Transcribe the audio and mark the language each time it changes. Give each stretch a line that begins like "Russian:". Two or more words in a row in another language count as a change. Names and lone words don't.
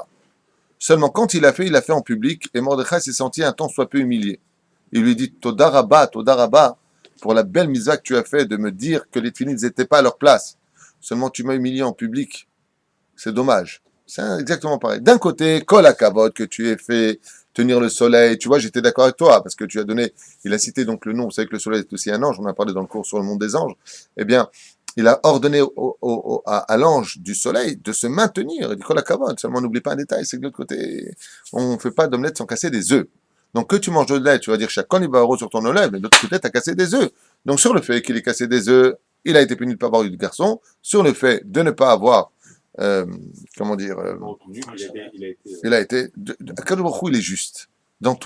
French: Seulement, quand il l'a fait en public, et Mordechai s'est senti un tant soit peu humilié. Il lui dit,
Hebrew: תודה רבה,
French: pour la belle mitzvah que tu as fait de me dire que les tefilines n'étaient pas à leur place. Seulement, tu m'as humilié en public. C'est dommage. C'est exactement pareil. D'un côté,
Hebrew: כל הכבוד
French: que tu aies fait tenir le soleil. Tu vois, j'étais d'accord avec toi parce que tu as donné, il a cité donc le nom. Vous savez que le soleil est aussi un ange. On a parlé dans le cours sur le monde des anges. Eh bien, il a ordonné à l'ange du soleil de se maintenir. Il dit
Hebrew: כל הכבוד.
French: Seulement, n'oublie pas un détail, c'est que de l'autre côté, on ne fait pas d'omelette sans casser des œufs. Donc, que tu manges de lait, tu vas dire chacun il va euro sur ton omelette, mais de l'autre côté, tu as cassé des œufs. Donc, sur le fait qu'il ait cassé des œufs, il a été puni de ne pas avoir eu de garçon. Sur le fait de ne pas avoir comment dire, il a été,
Hebrew: הקדוש ברוך הוא,
French: il est juste dans tout.